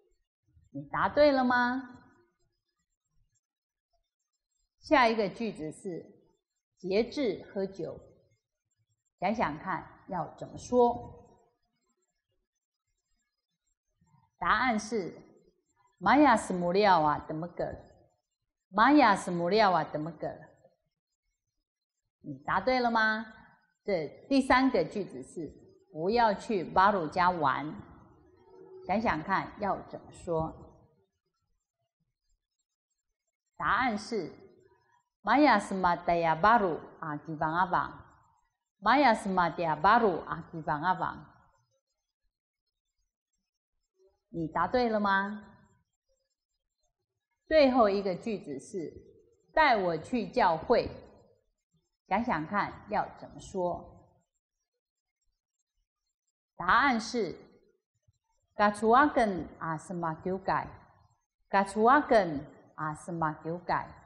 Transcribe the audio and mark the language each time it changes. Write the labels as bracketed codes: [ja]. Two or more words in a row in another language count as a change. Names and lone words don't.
[zh] 你答对了吗？下一个句子是节制喝酒，想想看要怎么说？ [pwn] 答案是 Maya semuliawa demeger， Maya semuliawa demeger。 [zh] 你答对了吗？这第3个句子是不要去巴鲁家玩，想想看要怎么说？ [pwn] 答案是 Maya semadaya baru akibang abang， Maya semadaya baru akibang abang。 [zh] 你答对了吗？最后一个句子是带我去教会，想想看要怎么说？ [pwn] 答案是 Gachuagen asemagyugay， Gachuagen asemagyugay。